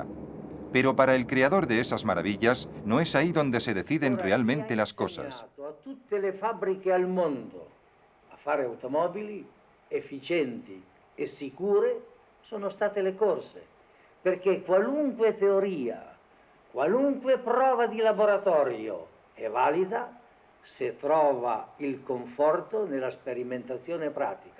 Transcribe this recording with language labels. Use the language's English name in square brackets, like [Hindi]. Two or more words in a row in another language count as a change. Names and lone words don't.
[Spanish] Pero para el creador de esas maravillas, no es ahí donde se deciden realmente las cosas. [Italian] A tutte le fabbriche al mondo a fare automobili efficienti e sicure sono state le corse, perché qualunque teoria, qualunque prova di laboratorio è valida se trova il conforto nella sperimentazione pratica.